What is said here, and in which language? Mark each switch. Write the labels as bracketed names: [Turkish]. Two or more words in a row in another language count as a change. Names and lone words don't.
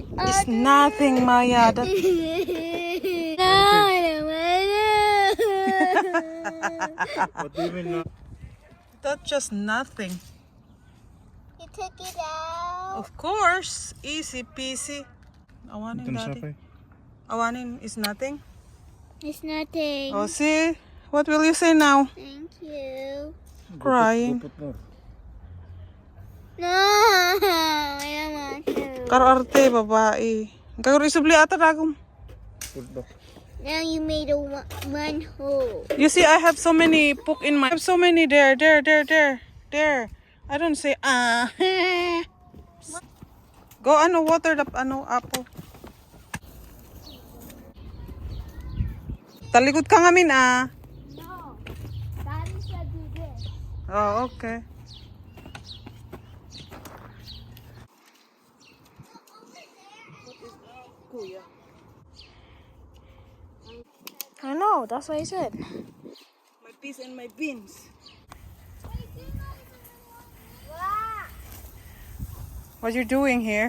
[English] It's nothing, Maya. That... No, I don't want What do you mean? That's just nothing. You took it out. Of course, easy peasy. [Iloko] Awanin, [Filipino] Ito na siya, [English] daddy. Pai. Awanin is nothing. It's nothing. Oh, see? What will you say now? Thank you. Crying. Put more. No, I don't want to. [Iloko] Kararte, babae. Kaguro isubli ata dagom. [English] Put back. Now you made a one hole. You see, I have so many poke in my... I have so many there. There. I don't say, ah. Go, water the, apple. [Iloko] Talikod ka nga min, ah. [English] No, Daddy said do this. Oh, okay. I know, that's what I said. My peas and my beans. What you doing here?